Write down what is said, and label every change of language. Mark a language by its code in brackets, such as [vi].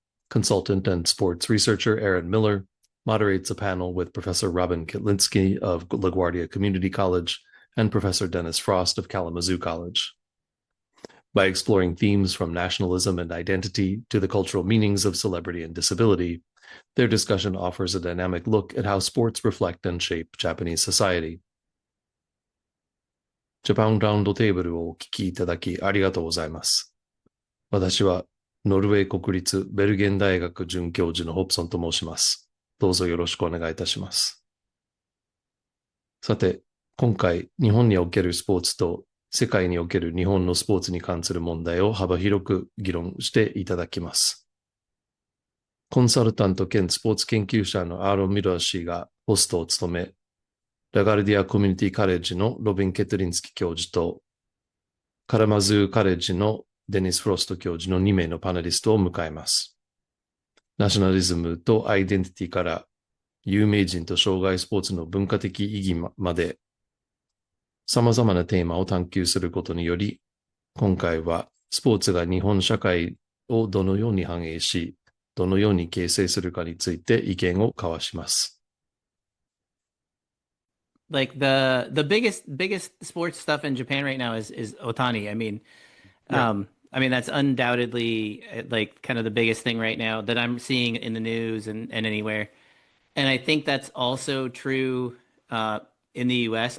[en] Consultant and sports researcher Aaron Miller moderates a panel with Professor Robin Kitlinski of LaGuardia Community College and Professor Dennis Frost of Kalamazoo College. By exploring themes from nationalism and identity to the cultural meanings of celebrity and disability, their discussion offers a dynamic look at how sports reflect and shape Japanese society. [ja] ジャパンラウンドテーブルをお聞きいただきありがとうございます。私はノルウェー国立ベルゲン大学准教授のホブソンと申します。どうぞよろしくお願いいたします。さて、今回日本におけるスポーツと世界における日本のスポーツに関する問題を幅広く議論していただきます。コンサルタント兼スポーツ研究者のアーロン・ミラー氏がホストを務め、ラガルディアコミュニティカレッジのロビン・ケトリンスキ教授と、カラマズーカレッジのデニス・フロスト教授の2名のパネリストを迎えます。ナショナリズムとアイデンティティから有名人と障害スポーツの文化的意義まで様々なテーマを探求することにより、今回はスポーツが日本社会をどのように反映し、どのように形成するかについて意見を交わします。 [en] Like the biggest sports stuff in Japan right now is Otani. I mean that's undoubtedly like kind of the biggest thing right now that I'm seeing in the news and anywhere. And I think that's also true in the US.